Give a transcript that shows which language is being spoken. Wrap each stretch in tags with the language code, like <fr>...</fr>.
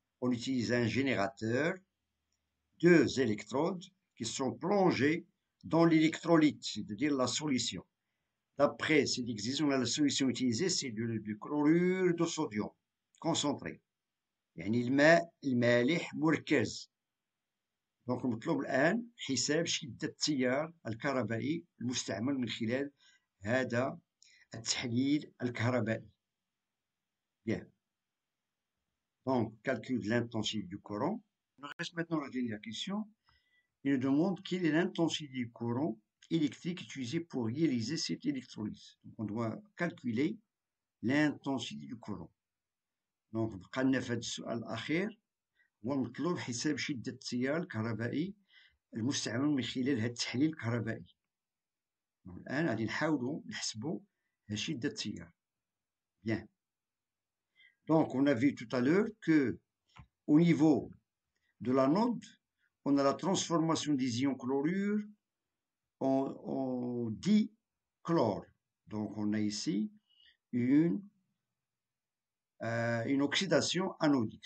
<fr>On utilise un générateur, deux électrodes qui sont plongées dans l'électrolyte, c'est-à-dire la solution. D'après cette exigence, la solution utilisée, c'est du chlorure de sodium concentré.</fr> <ar>يعني المالح مركز. دونك المطلوب الآن حساب شدة التيار الكهربائي المستعمل من خلال هذا التحليل الكهربائي.</ar> <fr>Bien. Donc, calcul de l'intensité du courant. Il nous reste maintenant la dernière question. Il nous demande quelle est l'intensité du courant électrique utilisé pour réaliser cette électrolyse. Donc, on doit calculer l'intensité du courant.</fr> <ar>Donc, بقى لنا في هذا السؤال الأخير هو المطلوب حساب شدة التيار الكهربائي المستعمل من خلال هذا التحليل الكهربائي. الآن غادي نحاولوا نحسبوا شدة التيار.</ar> <fr>Bien. Donc, on a vu tout à l'heure que au niveau de l'anode, on a la transformation des ions chlorure en dichlore. Donc, on a ici une oxydation anodique.</fr>